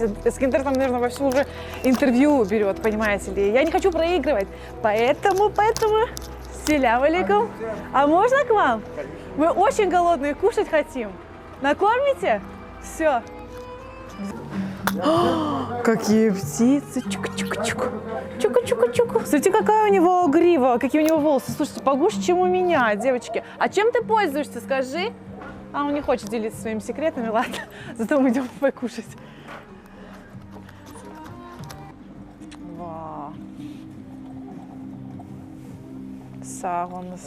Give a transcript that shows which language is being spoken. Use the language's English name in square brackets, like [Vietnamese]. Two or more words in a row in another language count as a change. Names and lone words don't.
[Russian] Эскендер там, наверное, во всю уже интервью берет, понимаете ли. Я не хочу проигрывать, поэтому, [Arabic] سلام عليكم. [Russian] А можно к вам? Мы очень голодные, кушать хотим. Накормите? Все. Какие птицы! Чук-чук-чук. Чука-чука-чука. Смотрите, какая у него грива, какие у него волосы. Слушайте, погуще, чем у меня, девочки. А чем ты пользуешься, скажи? А он не хочет делиться своими секретами, ладно. Зато мы идем покушать. Вау. Сагонс.